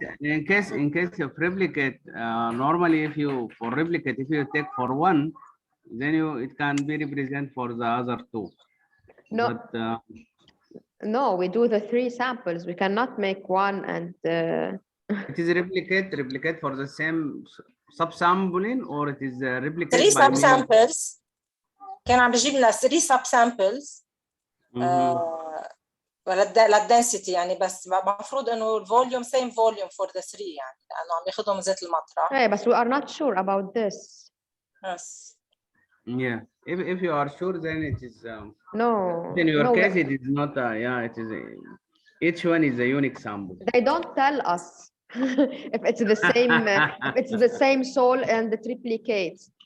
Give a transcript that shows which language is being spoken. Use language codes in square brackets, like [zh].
[en] In case of replicate, normally if you for replicate, if you take for one, then it can be represent for the other two. No. But, no, we do the 3 samples. We cannot make one and. It is replicate for the same subsampling, or it is replicate 3 by subsamples. [ar] كان عم بجيب لنا 3 [en] sub samples [ar] للدنسيتي يعني، بس المفروض انه الفوليوم [en] same volume for the [ar] 3 يعني، لانه عم ياخذهم من زيت المطرح. [en] Hey, but we are not sure about this. Yes. Yeah, if you are sure, then it is. No. In your no, case, it is not. Yeah, it is. Each one is a unique sample. They don't tell us if it's the same. If it's the same soil and the triplicates.